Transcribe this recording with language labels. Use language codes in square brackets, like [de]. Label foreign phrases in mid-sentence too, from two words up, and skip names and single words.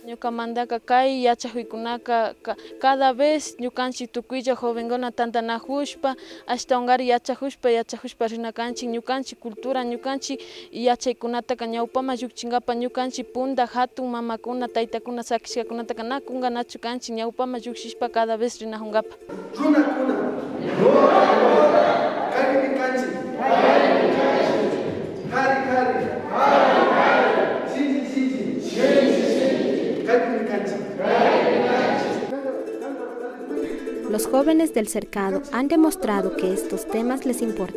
[qu] Ñukamantaka kay yachajuykunaka [es] cada vez [qu] ñukanchik tukuylla jovenkuna tantanajushpa ashtawankari yachajushpa rinakanchik ñukanchik cultura ñukanchik yachaykunataka ñawpama llukchinkapa ñukanchik punta hatun mamakuna taytakuna sakishkakunataka nakunkanachu kanchik ñawpama llukshishpa [es] cada vez [qu] rinajunkapa. [es] Los jóvenes del cercado han demostrado que estos temas les importan,